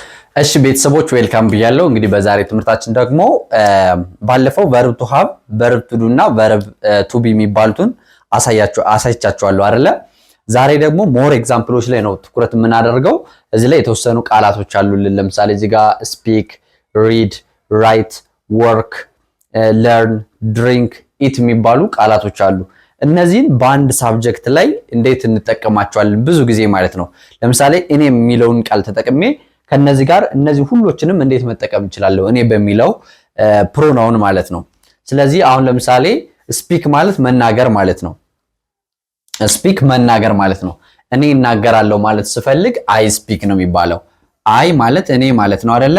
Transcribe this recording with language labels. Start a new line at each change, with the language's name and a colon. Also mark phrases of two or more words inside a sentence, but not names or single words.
Amharic: እሺ ቤተሰቦች ዌልካም ብያለሁ። እንግዲህ በዛሬ ትምህርታችን ደግሞ ባለፈው
English: verb to have verb to do
Amharic: እና
English: verb to be
Amharic: የሚባሉትን አሳይቻችኋለሁ አይደለ? ዛሬ ደግሞ
English: more examples
Amharic: ላይ ነው ትኩረት የምናደርገው። እዚህ ላይ የተወሰኑ ቃላቶች አሉልን። ለምሳሌ እዚህ ጋር
English: speak, read, write, work, learn, drink, eat
Amharic: የሚባሉ ቃላቶች አሉ። እነዚህን በአንድ ሳብጀክት ላይ እንዴት እንጠቀማቸዋለን ብዙ ጊዜ ማለት ነው። ለምሳሌ እኔ የሚለውን ቃል ተጠቅሜ ከነዚህ ጋር እነዚህ ሁሎችንም እንዴት መጠቀም እችላለሁ እኔ በሚለው ፕሮናውን ማለት ነው። ስለዚህ አሁን ለምሳሌ ስፒክ ማለት መናገር ማለት ነው። ስፒክ መናገር ማለት ነው። እኔ እናገራለሁ ማለት ስፈልግ
English: I speak
Amharic: ነው የሚባለው። አይ ማለት እኔ ማለት ነው አይደለ?